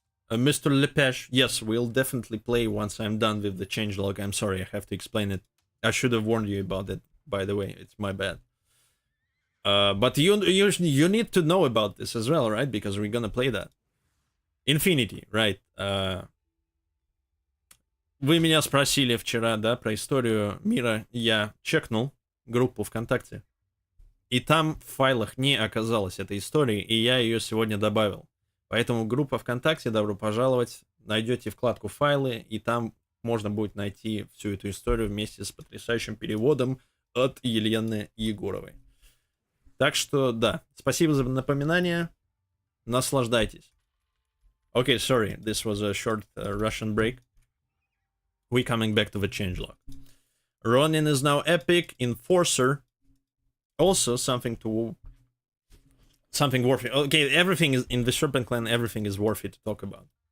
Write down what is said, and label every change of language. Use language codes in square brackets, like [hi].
[en] Mr. Lepesh, yes, we'll definitely play once I'm done with the changelog. I'm sorry, I have to explain it. I should have warned you about it, by the way. It's my bad. But you need to know about this as well, right? Because we're gonna play that. Infinity, right. [ru] Вы меня спросили вчера, да, про историю мира. Я чекнул группу ВКонтакте. И там в файлах не оказалось этой истории, и я ее сегодня добавил. Поэтому группа ВКонтакте, добро пожаловать. Найдете вкладку «Файлы», и там можно будет найти всю эту историю вместе с потрясающим переводом от Елены Егоровой. Так что, да, спасибо за напоминание. Наслаждайтесь. [en] Okay, sorry, this was a short Russian break. We coming back to the changelog. Ronin is now epic. Enforcer. Also something worthy. Okay, everything is in the Serpent Clan. Everything is worthy to talk about.